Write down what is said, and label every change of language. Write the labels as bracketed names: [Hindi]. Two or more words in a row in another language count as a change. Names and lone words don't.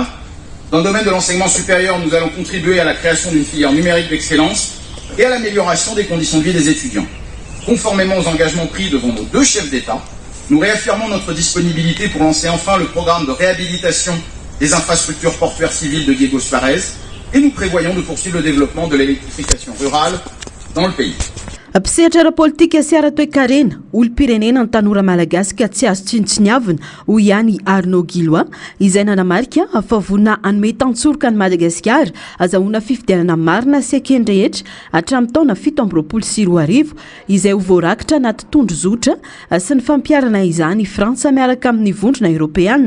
[French] Dans le domaine de l'enseignement supérieur, nous allons contribuer à la création d'une filière numérique d'excellence et à l'amélioration des conditions de vie des étudiants. Conformément aux engagements pris devant nos deux chefs d'État, nous réaffirmons notre disponibilité pour lancer enfin le programme de réhabilitation des infrastructures portuaires civiles de Diego Suarez et nous prévoyons de poursuivre le développement de l'électrification rurale dans le pays. [Malagasy] Mpisehatra ara-politika sy ara-toe-karena olom-pirenena ny tanora malagasy ka tsy azo tsinitsiniavina hoy ihany Arnaud Guilois izay nanamarika fa vonina hanome tantsoroka ny Madagasikara azahoana fifidianana marina sy akeny rehetra hatramin'ny taona 2024 izay ho voarakitra anaty tondro zotra sy ny fampiarana izany Frantsa miaraka amin'ny vondrona Europeanina.